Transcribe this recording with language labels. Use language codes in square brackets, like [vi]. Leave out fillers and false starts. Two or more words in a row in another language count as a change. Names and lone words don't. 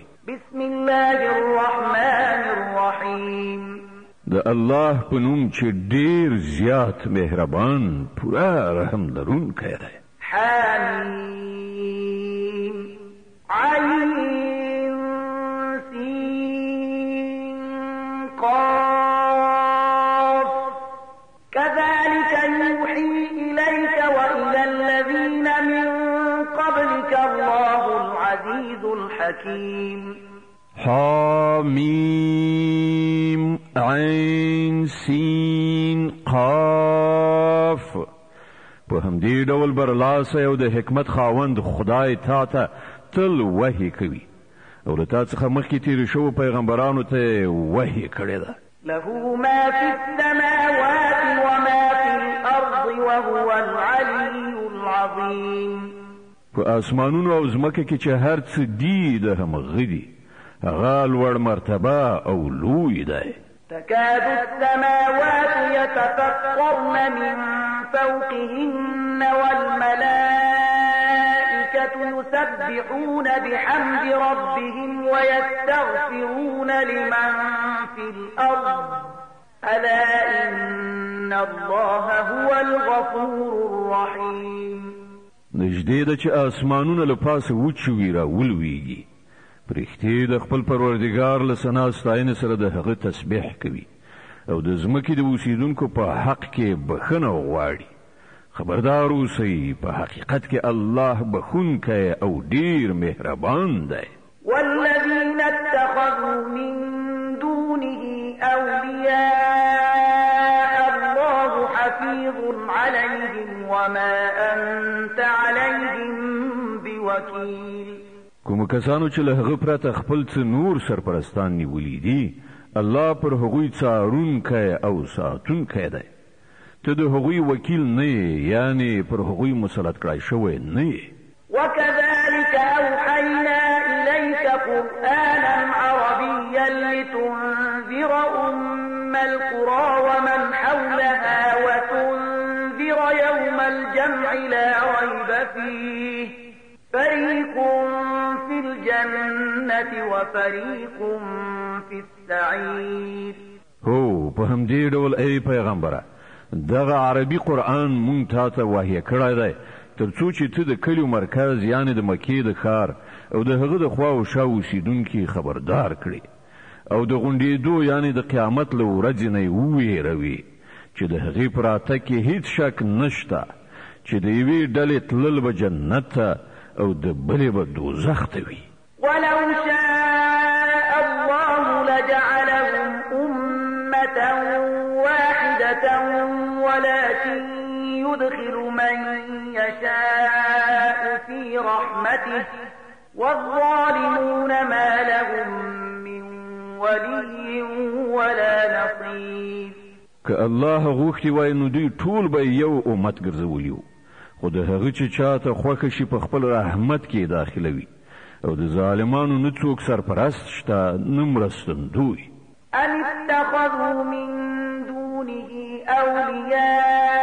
[ar] بسم الله الرحمن الرحیم. [ps] د الله په نوم چې ډېر زیات مهربان پوره رحم لرونکی دی. [ar] حمیم عین سین قاف كذلك يوحي إليك وإلى الذين من قبلك الله العزيز الحكيم. حمیم عین سین قاف. [ps] په همدې ډول برلاسه او د حکمت خاوند خدای تا ته تل وحی کوي او له تا څخه مخکې تېرو شوو پیغمبرانو ته وحی کړې ده. [ar] له ما في السماوات وما في الأرض وهو العلي العظيم. [ps] په اسمانونو او ځمکه کې چې هر څه دي د همغه دي، هغه لوړ مرتبه او لوی دی. [ar] تكاد السماوات يتفطرن من فوقهن والملائكة يسبحون بحمد ربهم ويستغفرون لمن في الأرض ألا إن الله هو الغفور الرحيم. [ps] نږدې ده چې اسمانونه له پاسه وچوي را ولویږي، پرښتې د خپل پروردګار له ثنا ستاینې سره د هغه تسبیح کوي او د ځمکې د اوسیدونکو په حق کې بخښنه غواړي. خبردار اوسئ، په حقیقت کې الله بخښونکی او ډېر مهربان دی. [ar] والذين اتخذوا من دونه أولياء الله حفيظ عليهم وما أنت عليهم بوكيل. [ps] کوم کسانو چې له هغه پرته خپل څه نور سرپرستان نیولي دي، الله پر هغوی څارونکی او ساتونکی دی. ته د هغوی وکیل نه یې، یعنی پر هغوی مسلط کړای شوی نه یې. [ar] وكذلك أوحينا إليك قرآنا عربيا لتنذر أم القرى ومن حولها وتنذر يوم الجمع لا ريب فيه فريق في الجنة وفريق في السعير. [ps] هو په همدې ډول ای پیغمبره، دغه عربي قرآن مونږ تا ته وحی کړی دی تر څو چې ته د کلیو مرکز یعنی د مکې د ښار او د هغه د خوا او شا اوسیدونکي خبردار کړي او د غونډېدو یعنی د قیامت له ورځې نه یې وویروي چې د هغې په راتګ کې هیڅ شک نشته چې د یوې ډلې تلل به جنت ته او د بلې به دوزخ ته وي. [ar] ولو شاء الله لجعلهم أمة واحدة ولكن يدخل من يشاء في رحمته والظالمون ما لهم من ولي ولا نصير. [ps] که الله غوښتي وای نو دوی ټول به یو امت ګرځولی وو، خو د هغه چې چاته خوښه شي په خپل رحمت کې داخلوي او د ظالمانو نه څوک سرپرست شته نه مرستندوی. [ar] أم اتخذوا من دونه أولياء